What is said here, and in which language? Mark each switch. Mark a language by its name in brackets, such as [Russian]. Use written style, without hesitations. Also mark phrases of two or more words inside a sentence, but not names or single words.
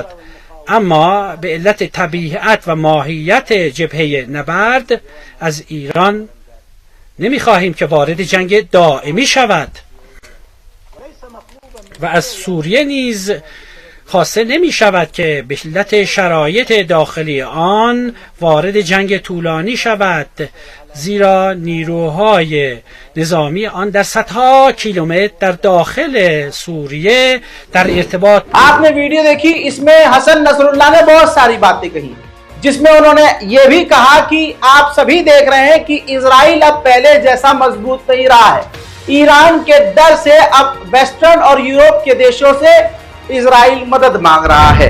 [Persian] اما به علت طبیعت و ماهیت جبهه نبرد از ایران نمیخواهیم که وارد جنگ دائمی شود و از سوریه نیز خواسته نمی شود که به علت شرایط داخلی آن وارد جنگ طولانی شود، زیرا نیروهای نظامی آن در صدها کیلومتر در داخل سوریه در ارتباط. [Hindi] आपने वीडियो देखी, इसमें हसन नसरुल्लाह ने बहुत सारी बातें कही, जिसमें उन्होंने ये भी कहा कि आप सभी देख रहे हैं कि इजराइल अब पहले जैसा मजबूत नहीं रहा है। ईरान के डर से अब वेस्टर्न और यूरोप के देशों से इजराइल मदद मांग रहा है।